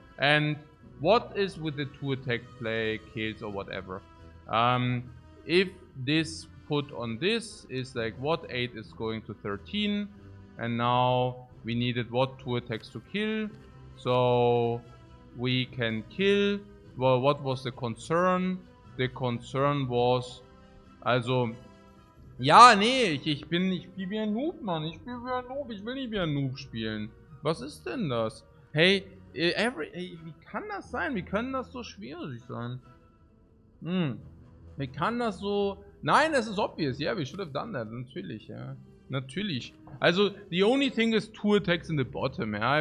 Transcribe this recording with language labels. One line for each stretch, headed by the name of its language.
English: And what is with the 2 attack play, kills or whatever? If this put on this is like what 8 is going to 13, and now we needed what 2 attacks to kill, so we can kill. Well, what was the concern? The concern was,
German: also, ja, nee, ich spiele wie ein Noob, Mann. Ich spiele wie ein Noob. Ich will nicht wie ein Noob spielen. Was ist denn das? Hey, wie kann das sein? Wie kann das so schwierig sein? Wie kann das so... Nein, das ist obvious.
English: Yeah, we should have done that.
German: Natürlich, ja. Natürlich.
English: Also, the only thing is 2 attacks in the bottom, yeah.